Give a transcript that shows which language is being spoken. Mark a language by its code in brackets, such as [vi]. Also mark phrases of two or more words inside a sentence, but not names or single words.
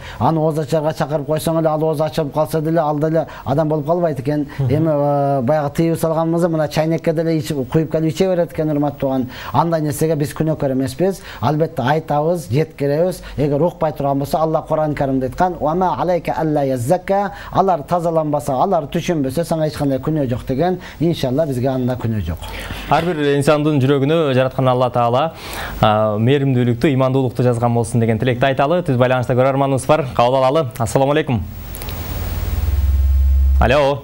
[ky] Аны ооз ачарга чакырып койсоң эле ал ооз ачып калса деле ал деле адам болуп калбайт экен. Эми баягы тыйып салганыбызды мына чайнекке деле куюп келип иче берет экен, урматтуу тууган. Андай нерсеге биз күнөөкөр эмеспиз. Албетте айтабыз, жеткиребиз. Эгер укпай турган болсо, Алла Кур'ан Каримде айткан: [ar] "وما عليك ألا يزكى", [ky] алар тазаланбаса, алар түшүнбөсө сага эч кандай күнөө жок деген. Иншалла бизге анда күнөө жок. Ар бир инсандын жүрөгүнө жараткан Алла Таала мээримдүүлүктү, имандуулукту жазган болсун деген тилекти айталы. Түз байланышта көрөрманыбыз бар, кабыл алалы. [ar] السلام عليكم. Алло.